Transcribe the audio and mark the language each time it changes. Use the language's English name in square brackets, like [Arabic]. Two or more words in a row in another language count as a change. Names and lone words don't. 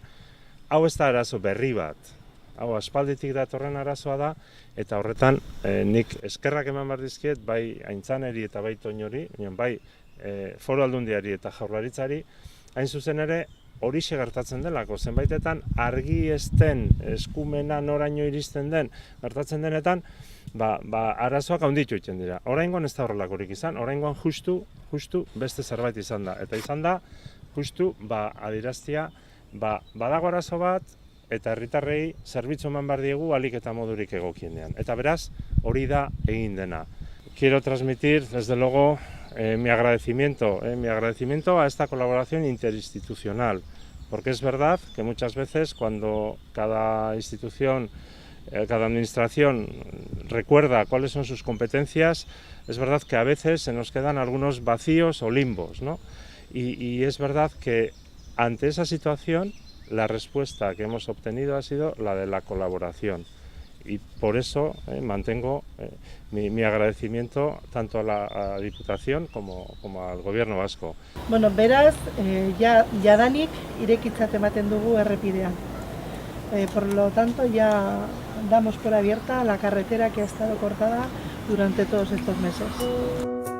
[Basque] Hau ez da arazo berri bat. Hau aspalditik datorren arazoa da, eta horretan nik eskerrak eman behar dizkiet, bai Aintzaneri eta bai Toñori, bai Foru Aldundiari eta Jaurlaritzari, hain zuzen ere, horixe gertatzen delako, zenbaitetan argi ezten eskumena noraino iristen den gertatzen denetan, arazoak handitu egiten dira. Oraingoan ez da horrelakorik izan, oraingoan justu beste zerbait izan da. Eta izan da, justu adieraztea, badago arazo bat, eta herritarrei zerbitzu eman behar diegu ahalik eta modurik egokienean. Eta beraz, hori da egin dena. [Spanish] Quiero transmitir, desde luego, mi agradecimiento a esta colaboración interinstitucional, porque es verdad que muchas veces cuando cada institución, cada administración recuerda cuáles son sus competencias, es verdad que a veces se nos quedan algunos vacíos o limbos, ¿no? Y es verdad que ante esa situación la respuesta que hemos obtenido ha sido la de la colaboración. Y por eso mantengo mi agradecimiento tanto a la Diputación como al Gobierno vasco. [Basque] Beraz, jadanik irekitzat ematen dugu errepidea. [Spanish] Por lo tanto, ya damos por abierta la carretera que ha estado cortada durante todos estos meses.